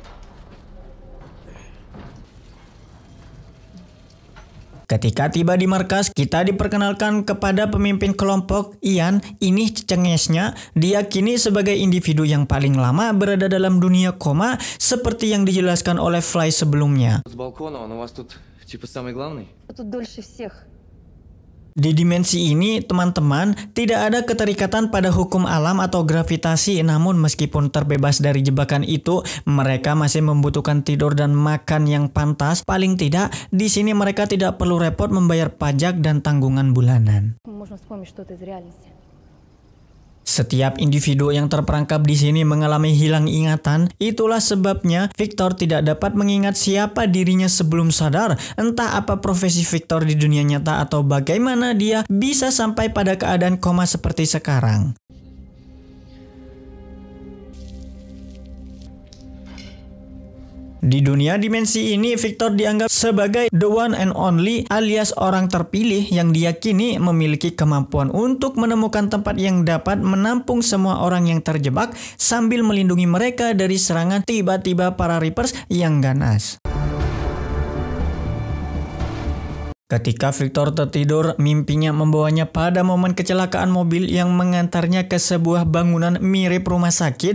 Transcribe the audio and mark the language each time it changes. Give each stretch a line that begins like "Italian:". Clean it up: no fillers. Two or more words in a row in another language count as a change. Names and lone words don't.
Indonesian: Ketika tiba di markas, kita diperkenalkan kepada pemimpin kelompok, Ian. Ini cengesnya, diyakini sebagai individu yang paling lama berada dalam dunia koma, seperti yang dijelaskan oleh Fly sebelumnya.
Russian: С балкона, он у вас тут типа самый главный? Тут дольше всех.
Indonesian: Di dimensi ini, teman-teman, tidak ada keterikatan pada hukum alam atau gravitasi, namun meskipun terbebas dari jebakan itu, mereka masih membutuhkan tidur dan makan yang pantas. Paling tidak, di sini mereka tidak perlu repot membayar pajak dan tanggungan bulanan.
Russian: Можно вспомнить что-то из реальности.
Indonesian: Setiap individu yang terperangkap di sini mengalami hilang ingatan. Itulah sebabnya Victor tidak dapat mengingat siapa dirinya sebelum sadar. Entah apa profesi Victor di dunia nyata atau bagaimana dia bisa sampai pada keadaan koma seperti sekarang. Di dunia dimensi ini, Victor dianggap sebagai
English: the one and only
Indonesian: alias orang terpilih yang diyakini memiliki kemampuan untuk menemukan tempat yang dapat menampung semua orang yang terjebak sambil melindungi mereka dari serangan tiba-tiba para Reapers yang ganas. Ketika Victor tertidur, mimpinya membawanya pada momen kecelakaan mobil yang mengantarnya ke sebuah bangunan mirip rumah sakit.